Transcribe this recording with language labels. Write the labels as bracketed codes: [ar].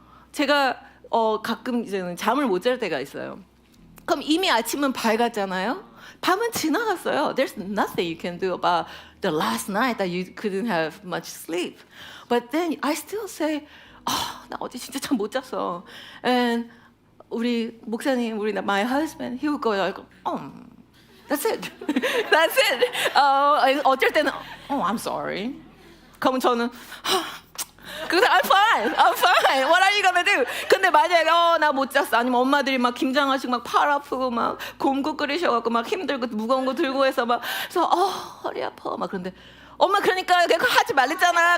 [ko] 제가 가끔 이제는 잠을 못 잘 때가 있어요. 그럼 이미 아침은 밝았잖아요. 밤은 지나갔어요. [en] There's nothing you can do about the last night that you couldn't have much sleep. But then I still say, [ko] 나 어제 진짜 잠 못 잤어. [en] And [ko] 우리 목사님, [en] my husband, he would go like, that's it. That's it. 어쩔 때는, I'm sorry. 그러면 저는, 그래서 I'm fine. What are you gonna do? [ko] 근데 만약에 나 못 잤어. 아니면 엄마들이 막 김장하시고 막 팔 아프고 막 곰국 끓이셔갖고 막 힘들고 무거운 거 들고 해서 막 그래서 허리 아파 막 그런데 엄마 그러니까 그거 하지 말랬잖아.